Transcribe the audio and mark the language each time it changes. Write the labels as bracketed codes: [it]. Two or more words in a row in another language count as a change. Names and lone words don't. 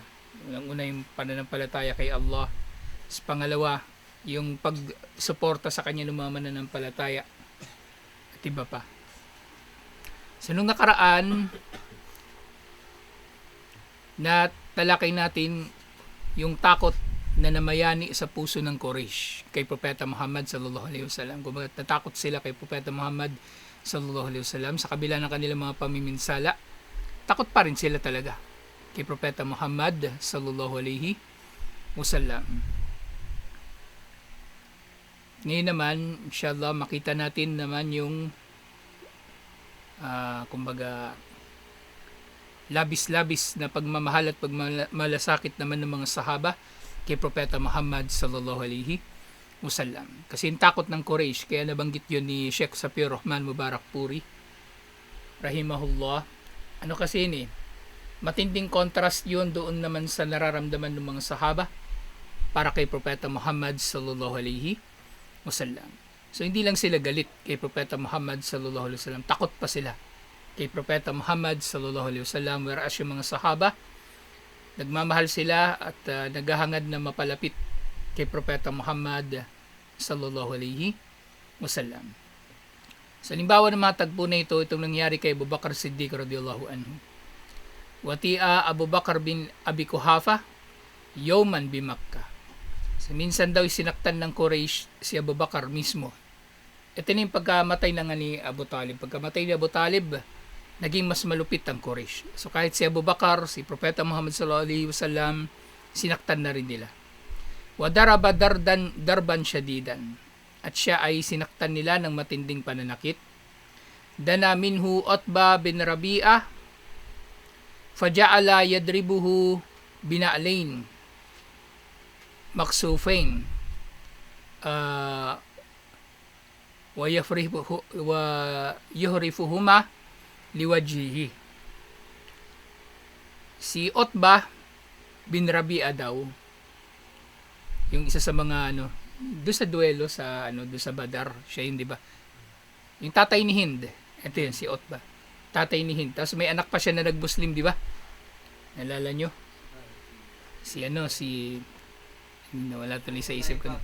[tl] Unang-una yung pananampalataya kay Allah. Sa pangalawa, yung pagsuporta sa kanya ng mga mananampalataya. At iba pa. So nung nakaraan, na talakay natin yung takot na namayani sa puso ng Quraysh kay Propeta Muhammad [ar] صلى الله عليه وسلم. [tl] Kung natakot sila kay Propeta Muhammad [ar] صلى الله عليه وسلم [tl] sa kabila ng kanilang mga pamiminsala, takot pa rin sila talaga kay Propeta Muhammad [ar] صلى الله عليه وسلم. [tl] Ngayon naman, inshallah, makita natin naman yung kumbaga labis-labis na pagmamahal at pagmalasakit naman ng mga sahaba kay Propeta Muhammad [ar] صلى الله عليه وسلم. [tl] Kasi yung takot ng Quraysh, kaya nabanggit yun ni Sheikh Safir Rahman Mubarak Puri rahimahullah. Ano kasi yun matinding contrast yun doon naman sa nararamdaman ng mga sahaba para kay Propeta Muhammad [ar] صلى الله عليه وسلم. [tl] So hindi lang sila galit kay Propeta Muhammad [ar] صلى الله عليه وسلم, [tl] takot pa sila kay Propeta Muhammad [ar] صلى الله عليه وسلم, [tl] whereas yung mga sahaba nagmamahal sila at naghahangad na mapalapit kay Propeta Muhammad [ar] صلى الله عليه وسلم. [tl] Sa halimbawa ng mga tagpo na ito, itong nangyari kay Abu Bakar Siddiq [ar] رضي الله عنه. وطئ أبو بكر بن أبي قحافة يوما بمكة. [tl] So, minsan daw sinaktan ng Quraysh si Abu Bakar mismo. Ito na yung pagkamatay na nga ni Abu Talib. Pagkamatay ni Abu Talib, naging mas malupit ang Quraysh. So kahit si Abu Bakar, si Propeta Muhammad [ar] صلى الله عليه وسلم, [tl] sinaktan na rin nila. [ar] وضرب ضربا شديدا. [tl] At siya ay sinaktan nila ng matinding pananakit. [ar] دنا منه عتبة بن ربيعة فجعل يضربه بنعلين مخصوفين ويحرفهما لوجهه. [tl] Si Utbah bin Rabi'ah daw, yung isa sa mga doon sa duelo sa doon sa Badar, siya yun, di ba? Yung tatay ni Hind, ito yun si Utbah, tatay ni Hind. Tapos may anak pa siya na nag-Muslim, di ba? Nalala nyo? Si wala tuloy sa isip ko.